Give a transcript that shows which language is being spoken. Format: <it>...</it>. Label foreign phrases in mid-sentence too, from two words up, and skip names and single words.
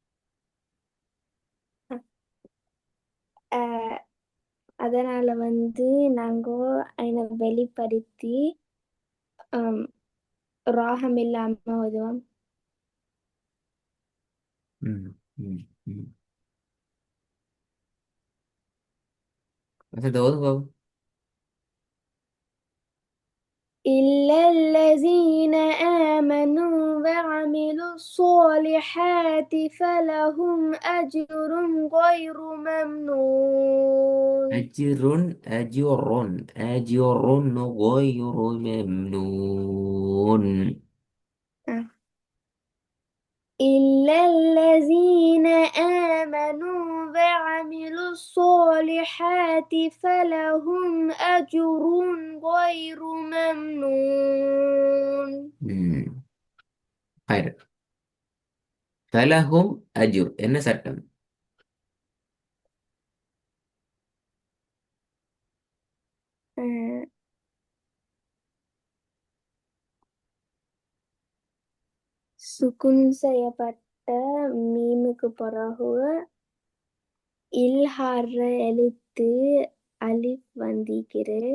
<ta>அஹ், அதனால வந்து நாங்க அதை வெளிப்படுத்தி அம், ராகம் இல்லாம ஓதுவோம். ம் ம் ம் வசந்த ஓதுங்க பாப்போம்.</ta> <ar>إلا الذين آمنوا وعملوا الصالحات فلهم أجر غير ممنون. أجرٌ أجرٌ أجرٌ غير ممنون. إلا الذين آمنوا وعملوا الصالحات فلهم أجر غير ممنون.</ar> <ta>ம் ஹைர்.</ta> <ar>فلهم أجر</ar> <ta>என்ன சட்டம்? آه، சுகுன் செய்யப்பட்ட மீமுக்கு பிறகு இல்ஹாற எழுத்து அலிஃப் வந்திக்குது.</ta>